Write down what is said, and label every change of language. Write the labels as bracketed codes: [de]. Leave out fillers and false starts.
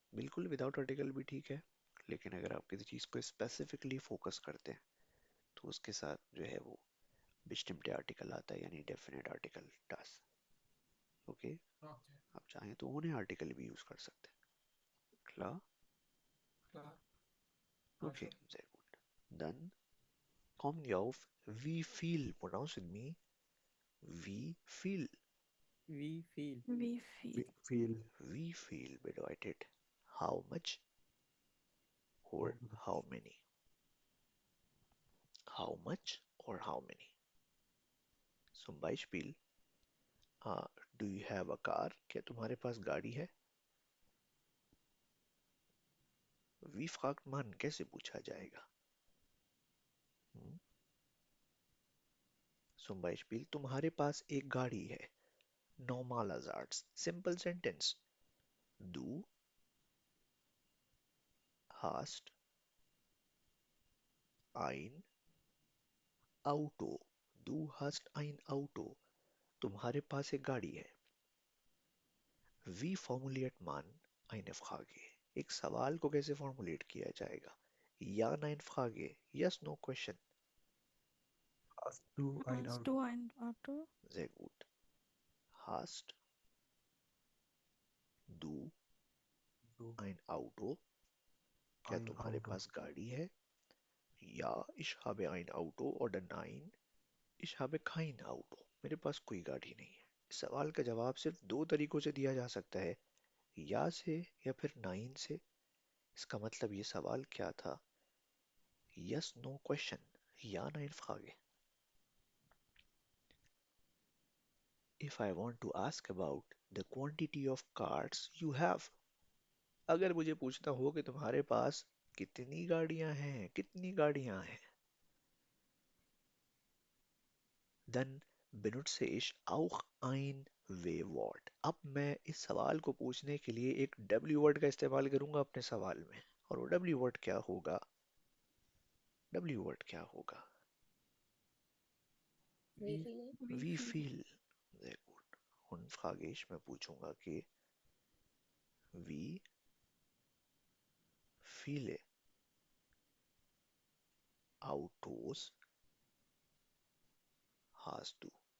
[hi] बिल्कुल without article भी ठीक है. लेकिन अगर आप किसी चीज को स्पेसिफिकली फोकस करते हैं तो उसके साथ जो है वो bestimmte आर्टिकल आता है यानी definite article das. [en] Okay. Okay. [hi] आप चाहें तो उन्हें आर्टिकल भी यूज कर सकते हैं. [de] Klar? [hi] हाँ. हाँ [en] Okay, sir. [de] sehr gut. Dann kommen wir auf wie viel. [en] Pronounce with me. [de] Wie viel. We feel. We feel. Feel. Wie viel bedeutet how much or [en] How much? how many. How much or how many. [de] Zum Beispiel, [en] uh, do you have a car? [hi] क्या तुम्हारे पास गाड़ी है? [de] Wie fragt man? [hi] कैसे पूछा जाएगा? Hmm? Zum Beispiel, तुम्हारे पास एक गाड़ी है. [de] Normaler Satz. [en] Simple sentence. [de] Du hast ein Auto. Du hast ein Auto. [hi] तुम्हारे पास एक गाड़ी है. [de] Wie formuliert man eine Frage? [hi] एक सवाल को कैसे फॉर्मुलेट किया जाएगा? [de] या nein Frage. [en] Yes, no question. [de] Hast du ein Hast Auto? du ein Auto? Sehr gut. Hast du Du ein Auto? [hi] क्या [de] ein [hi] तुम्हारे [de] Auto? [hi] पास गाड़ी है? [de] Ja, ich habe ein Auto oder nein, ich habe kein Auto. [hi] मेरे पास कोई गाड़ी नहीं है. इस सवाल का जवाब सिर्फ दो तरीकों से दिया जा सकता है. या से या फिर नाइन से. इसका मतलब ये सवाल क्या था? [en] Yes, no question. [de] Ja, nein Frage. [en] If I want to ask about the quantity of cards you have, [hi] अगर मुझे पूछना हो कि तुम्हारे पास कितनी गाड़ियां हैं, कितनी गाड़ियां हैं, [en] then [de] benutze ich auch ein W-Wort. [hi] अब मैं इस सवाल को पूछने के लिए एक W वर्ड का इस्तेमाल करूंगा अपने सवाल में. और वो W वर्ड क्या होगा? W वर्ड क्या होगा? [de] वी We फील. We Wie feel. viel? Sehr gut. Und [hi] फ्रागेश मैं पूछूंगा कि [de] वी viele Autos hast du?